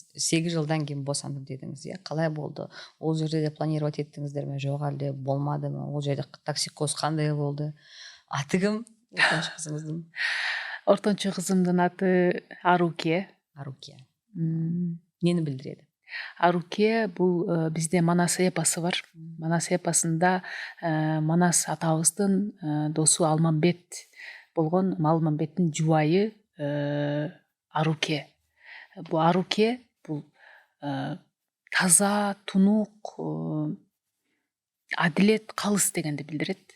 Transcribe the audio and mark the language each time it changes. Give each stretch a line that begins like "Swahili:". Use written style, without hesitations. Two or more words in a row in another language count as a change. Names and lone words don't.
Kazakh: 8 жылдан кейін босандым дедіңіз, иә? Қалай болды? Ол жерде де планировать еттіңіздер ме? Жоқ әлде болмады ма? Ол жерде токсикоз қандай болды? Аты кім? Ортаншы қызыңыздың?
Kyrgyz: Ортончу кызымдын аты Аруке.
Kazakh: Аруке. Нені білдіреді?
Kyrgyz: Аруке бул бизде Манас эпосы бар. Манас эпосунда Манас атабыздын досу Алмамбет болгон, Алмамбеттин жубайы Аруке. Бул Аруке бул таза, тунук, адилет, калыс дегенди билдирет.